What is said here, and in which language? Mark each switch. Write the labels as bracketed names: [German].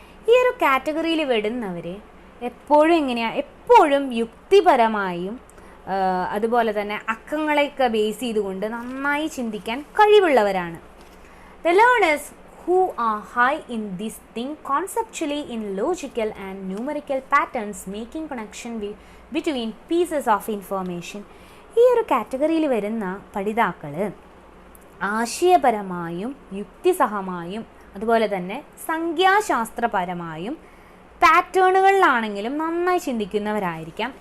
[Malayalam] ഈ ഒരു കാറ്റഗറിയിൽ വരുന്നവർ എപ്പോഴും യുക്തിപരമായും അതുപോലെ തന്നെ അക്കങ്ങളെയൊക്കെ ബേസ് ചെയ്തുകൊണ്ട് നന്നായി ചിന്തിക്കാൻ കഴിവുള്ളവരാണ്. [English] The learners who are high in this think conceptually in logical and numerical patterns, making connection between pieces of information. [Malayalam] ഈ ഒരു കാറ്റഗറിയിൽ വരുന്ന പഠിതാക്കൾ ആശയപരമായും യുക്തിസഹമായും അതുപോലെ തന്നെ സംഖ്യാശാസ്ത്രപരമായും പാറ്റേണുകളിലാണെങ്കിലും നന്നായി ചിന്തിക്കുന്നവരായിരിക്കാം.